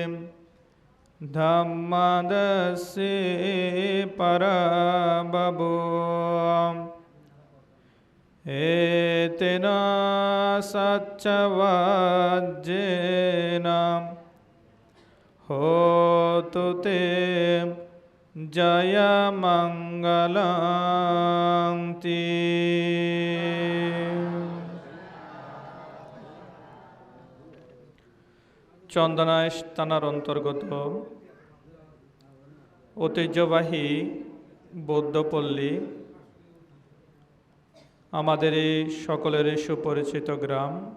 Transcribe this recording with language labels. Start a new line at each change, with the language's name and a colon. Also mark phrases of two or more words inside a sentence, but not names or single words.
Pali: ධම්මදස්සේ පරබබෝ ඒතෙන සච්චවජ්ජේන හෝතු තේ ජය මංගලං තී।
Bangla: চন্দনাইশ থানার অন্তর্গত ঐতিহ্যবাহী বৌদ্ধপল্লী আমাদের এই সকলেরই সুপরিচিত গ্রাম।